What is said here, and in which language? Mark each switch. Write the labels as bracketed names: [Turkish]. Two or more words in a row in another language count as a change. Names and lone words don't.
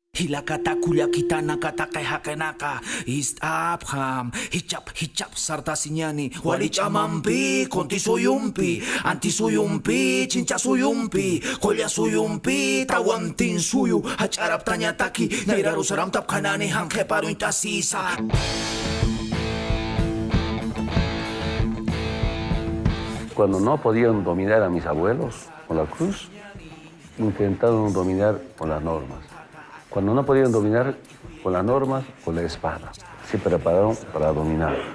[Aymara] hilakata kulyakitana katakay hakenaka istapham hichap sartasinyani walichamampi kontisuyumpi antisuyumpi chinchasuyumpi kolyasuyumpi tawantinsuyu hacharaptañataki nairarusaram tapkanani hanqeparu intasisa. [Spanish] Cuando no podían dominar a mis abuelos con la cruz, intentaron dominar con las normas. Cuando no podían dominar con las normas, con la espada. Se prepararon para dominar,